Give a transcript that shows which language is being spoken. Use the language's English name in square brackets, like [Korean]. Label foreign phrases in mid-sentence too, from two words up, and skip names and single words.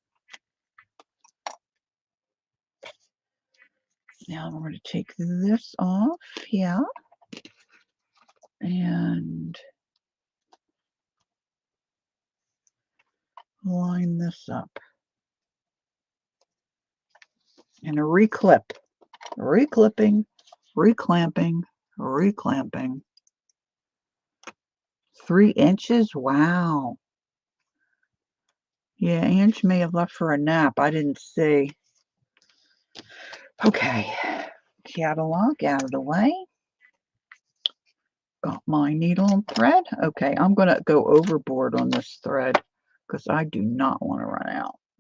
[English] Now I'm going to take this off. Yeah. And line this up. And a reclip. Reclipping, reclamping, reclamping. 3 inches? Wow. Yeah, Ange may have left for a nap. I didn't see. Okay. Catalog out of the way. Got my needle and thread. Okay, I'm going to go overboard on this thread because I do not want to run out.